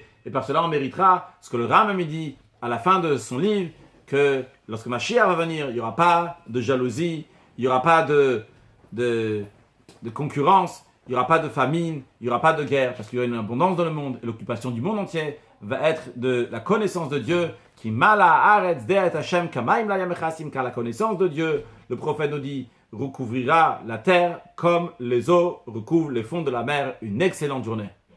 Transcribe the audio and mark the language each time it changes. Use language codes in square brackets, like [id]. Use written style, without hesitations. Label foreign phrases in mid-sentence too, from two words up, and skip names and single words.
[fr] Et par cela, on méritera ce que le Rambam dit à la fin de son livre, que lorsque Mashiach va venir, il n'y aura pas de jalousie, il n'y aura pas de concurrence, il n'y aura pas de famine, il n'y aura pas de guerre, parce qu'il y aura une abondance dans le monde, et l'occupation du monde entier va être de la connaissance de Dieu, qui [he] מלאה הארץ דעה את ה' כמים לים מכסים, [fr] car la connaissance de Dieu, le prophète nous dit, recouvrira la terre comme les eaux recouvrent les fonds de la mer. Une excellente journée.